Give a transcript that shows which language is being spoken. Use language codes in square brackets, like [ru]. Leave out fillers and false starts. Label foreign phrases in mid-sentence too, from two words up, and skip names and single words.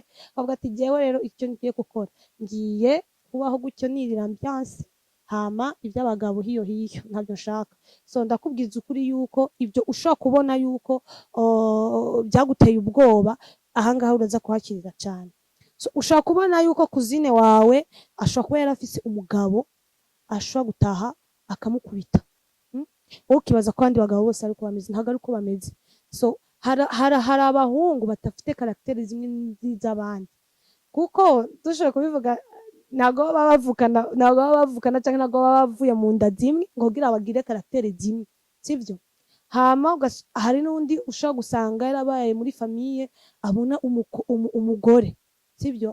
[rn] Avuga ati jewe rero icyo ngiye gukora, ngiye kubaho gutyo nirira ambiance, hama ivy'abagabo hiyo ntabyo nshaka. So ndakubwiza ukuri yuko ivyo ushobora kubona yuko byaguteye ubwoba, ahangaha uraza kuhakirira cane. So ushobora kubona yuko kuzine wawe ashobora kuba yarafise umugabo ashobora gutaha akamukubita. Wowe ukibaza ko abandi bagabo bose ariko bameze, ntabwo ariko bameze. So hari abahungu badafite caractère zimwe n'iz'abandi, kuko dushobora kubivuga ntabwo baba bavukana canke ntabwo baba bavuye mu nda zimwe ngo kugira bagire caractère zimwe, sivyo? Hama hari n'undi ushobora gusanga yarabaye muri famille abona umugore, sivyo?